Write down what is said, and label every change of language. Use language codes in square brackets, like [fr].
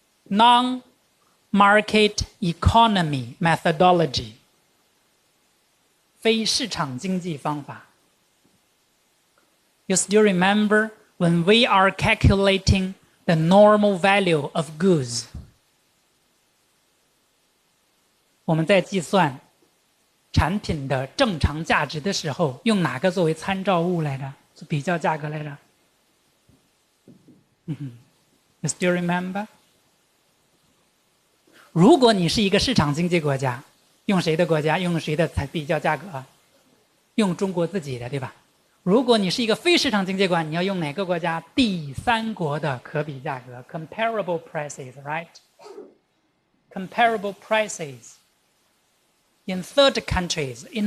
[en] Non-market economy methodology. [zh] 非市场经济方法。 [en] You still remember when we are calculating the normal value of goods? [zh] 我们在计算产品的正常价值的时候，用哪个作为参照物来着？比较价格来着？ [en] You still remember? [zh] 如果你是一个市场经济国家，用谁的国家？用谁的才比较价格？用中国自己的，对吧？如果你是一个非市场经济国家，你要用哪个国家？第三国的可比价格 [en] （comparable prices） right? Comparable prices in third countries.